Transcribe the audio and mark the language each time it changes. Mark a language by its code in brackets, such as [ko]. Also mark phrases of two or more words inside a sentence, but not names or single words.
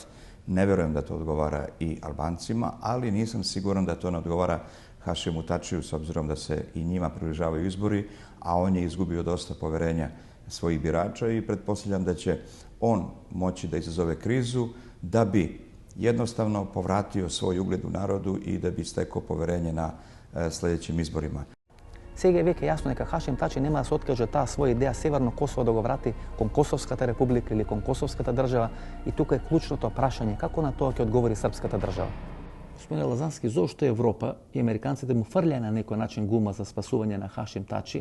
[sr] Ne verujem da to odgovara i Albancima, ali nisam siguran da to ne odgovara Hašimu Tačiju s obzirom da se i njima približavaju izbori, a on je izgubio dosta poverenja svojih birača i pretpostavljam da će on moći da izazove krizu da bi jednostavno povratio svoj ugled u narodu i da bi stekao poverenje na sledećim izborima. [mk] Сега е веќе јасно дека Хашим Тачи нема да се откаже таа своја идеја Северно Косово да го врати кон Косовската република или кон Косовската држава, и тука е клучното прашање како на тоа ќе одговори српската држава. Господине Лазански, зошто Европа и американците му фрлеа на некој начин гума за спасување на Хашим Тачи?